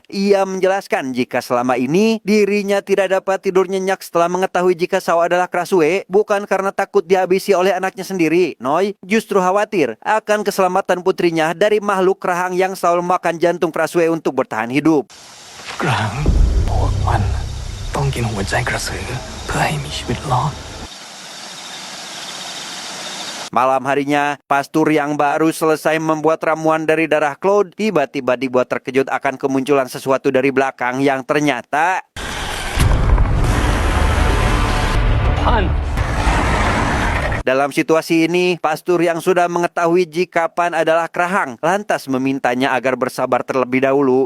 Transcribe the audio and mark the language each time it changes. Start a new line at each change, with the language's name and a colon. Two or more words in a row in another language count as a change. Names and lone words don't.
Indonesian: Ia menjelaskan jika selama ini dirinya tidak dapat tidur nyenyak setelah mengetahui jika Sao adalah Krasue, bukan karena takut dihabisi oleh anaknya sendiri. Noi justru khawatir akan keselamatan putrinya dari makhluk kerahang yang selalu makan jantung Krasue untuk bertahan hidup.
Thai: กระหังพวกมันต้องกินหัวใจกระสือเพื่อให้มีชีวิตรอด
Indonesian: Malam harinya, pastur yang baru selesai membuat ramuan dari darah Claude tiba-tiba dibuat terkejut akan kemunculan sesuatu dari belakang yang ternyata... Dalam situasi ini, pastur yang sudah mengetahui jika Pan adalah kerahang, lantas memintanya agar bersabar terlebih dahulu.